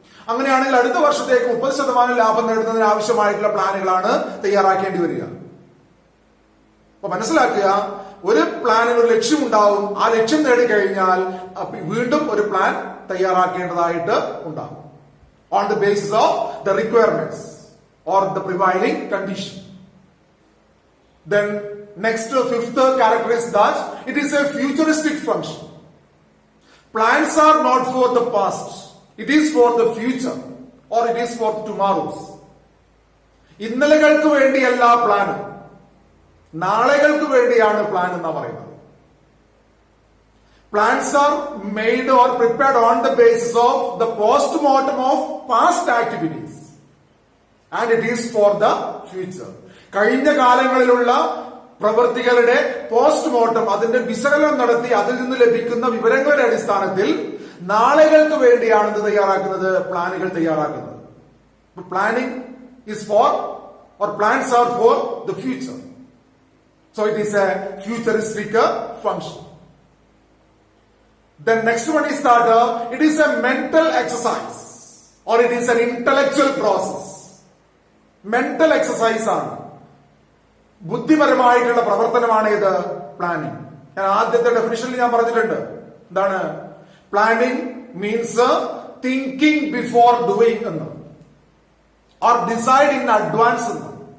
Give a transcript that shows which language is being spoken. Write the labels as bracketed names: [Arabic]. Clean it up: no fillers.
[Malayalam] അങ്ങനെയാണെങ്കിൽ അടുത്ത വർഷത്തേക്ക് 30% ലാഭം നേടുന്നതിന് ആവശ്യമായിട്ടുള്ള പ്ലാനുകളാണ് തയ്യാറാക്കേണ്ടി വരിക. അപ്പൊ മനസ്സിലാക്കുക, ഒരു പ്ലാനിന് ഒരു ലക്ഷ്യം ഉണ്ടാവും. ആ ലക്ഷ്യം നേടിക്കഴിഞ്ഞാൽ വീണ്ടും ഒരു പ്ലാൻ തയ്യാറാക്കേണ്ടതായിട്ട് ഉണ്ടാകും. [English] On the basis of the requirements or the prevailing condition. Then next, fifth character is that it is a futuristic function. Plans are not for the past, it is for the future or it is for tomorrows. [Malayalam] ഇന്നലകൾക്ക് വേണ്ടിയല്ല plan, നാളെകൾക്ക് വേണ്ടിയാണ് plan എന്നാ പറയുന്നത്. [English] Plans are made or prepared on the basis of the post-mortem of past activities. And it is for the future. [Malayalam] കഴിഞ്ഞ കാലങ്ങളിലുള്ള പ്രവൃത്തികളുടെ postmortem, അതിന്റെ വിശകലനം നടത്തി അതിൽ നിന്ന് ലഭിക്കുന്ന വിവരങ്ങളുടെ അടിസ്ഥാനത്തിൽ നാളുകൾക്ക് വേണ്ടിയാണ് ഇത് തയ്യാറാക്കുന്നത്, പ്ലാനുകൾ തയ്യാറാക്കുന്നത്. [English] Planning is for or plans are for the future. So it is a futuristic function. Then next one is that it is a mental exercise or it is an intellectual process. [Malayalam] Mental exercise ആണ്, ബുദ്ധിപരമായിട്ടുള്ള പ്രവർത്തനമാണ് ഇത് planning. ഞാൻ ആദ്യത്തെ ഡെഫിനിഷനിൽ ഞാൻ പറഞ്ഞിട്ടുണ്ട്. എന്താണ് planning? [English] Means thinking before doing എന്ന്, or decide in advance എന്ന്.